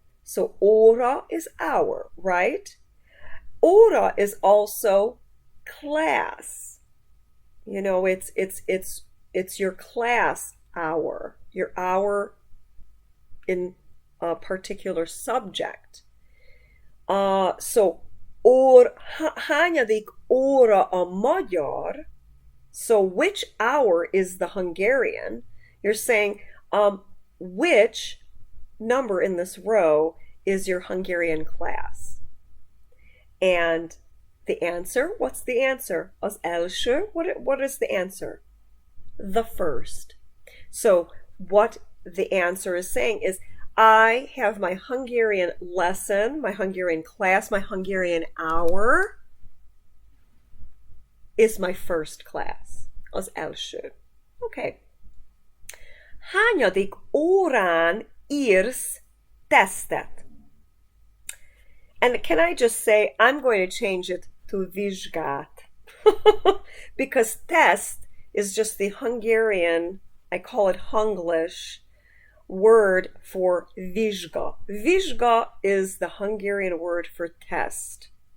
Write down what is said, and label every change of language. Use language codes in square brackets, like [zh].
[en] So óra is hour, right? Óra is also class. You know, it's your class hour, your hour in a particular subject. [hu] So hányadik óra a magyar? [en] So which hour is the Hungarian? You're saying which number in this row is your Hungarian class? And the answer, what's the answer? [hu] Az első, [en] what is the answer? The first. So what the answer is saying is I have my Hungarian lesson, my Hungarian class, my Hungarian hour is my first class. [hu] Az első. Okay. Hányadik órán írsz tesztet? [en] And can I just say, I'm going to change it to vizsgát. Because test is just the Hungarian, I call it Hunglish, word for vizsga. Vizsga is the Hungarian word for test.